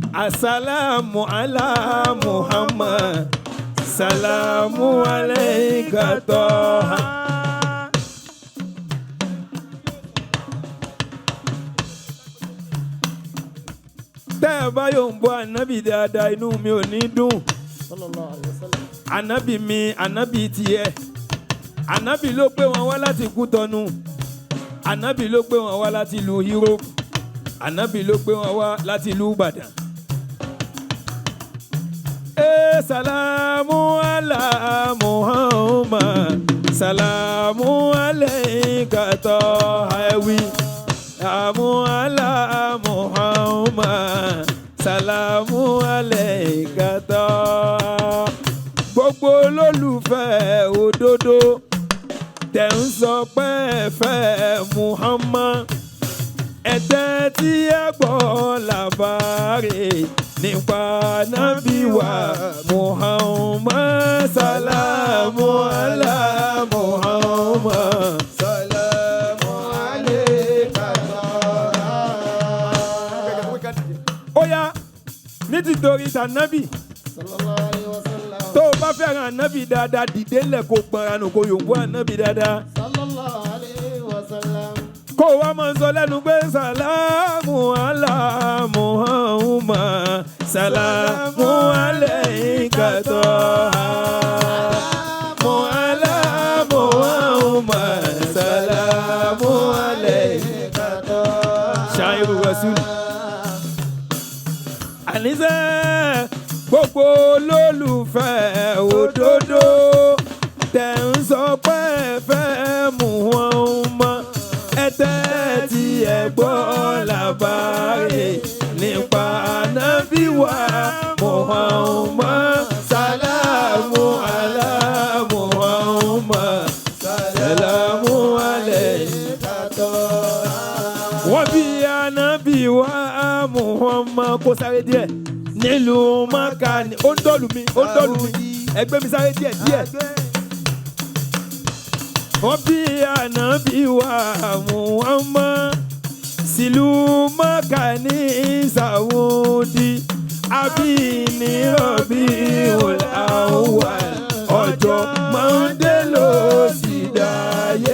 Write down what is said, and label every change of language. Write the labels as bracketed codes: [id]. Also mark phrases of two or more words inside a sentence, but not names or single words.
[ar] السلام على محمد سلام عليك طه. [yo] Tẹ́ ẹ bá yóò ń bọ́ ànábì dáadáa inú mi ò ní dùn. [ar] صلى الله عليه وسلم. [yo] Ànábì mi, ànábì tiẹ̀. Ànábì ló gbé wọn wá láti Kútọ́nù. Ànábì ló gbé wọn wá láti ìlú Europe. Ànábì ló gbé wọn wá láti ìlú Ìbàdàn. [ar] سلام على محمد سلام عليك طه. سلام على محمد سلام عليك طه. [yo] Gbogbo olólùfẹ́ òdodo tẹ̀ ń sọ pé ẹ fẹ́ Muhammad, ẹ tẹ́tí ẹ gbọ́ làbárè nípa nábì wa Muhammad. [ar] سلام على محمد سلام عليك طه. [yo] Ó yá ní títorí tànábì. [ar] صلى الله عليه وسلم. [yo] Tó o bá fẹ́ràn ànábì dáadáa dìde ńlẹ̀ kó gbọ́nranù kó yòǹbó ànábì dáadáa. [ar] صلى الله عليه وسلم. [yo] Kó o wá máa ń sọ lẹ́nu pé [ar] سلام على محمد سلام عليك طه. سلام على محمد سلام عليك طه. شاعر الرسول. [yo] Àníṣe gbogbo olólùfẹ́ òdodo tẹ̀ ń sọ pé ẹ fẹ́ Muhammad, ẹ tẹ́tí ẹ gbọ́ làbárè nípa nábì wa Muhammad. [ar] سلام على محمد سلام عليك طه. [yo] Wọ́n bí ànábì wa Muhammad kó sáré díẹ̀ nílùú Mákà ni ó ń dọ́lù mi ẹgbẹ́ mi sáré díẹ̀ díẹ̀. Wọ́n bí ànábì wa Muhammad sílùú Mákà ní Saudi, àbí ní Rabiul Awwal, ọjọ́ Mọ́ndé ló sì dáyé.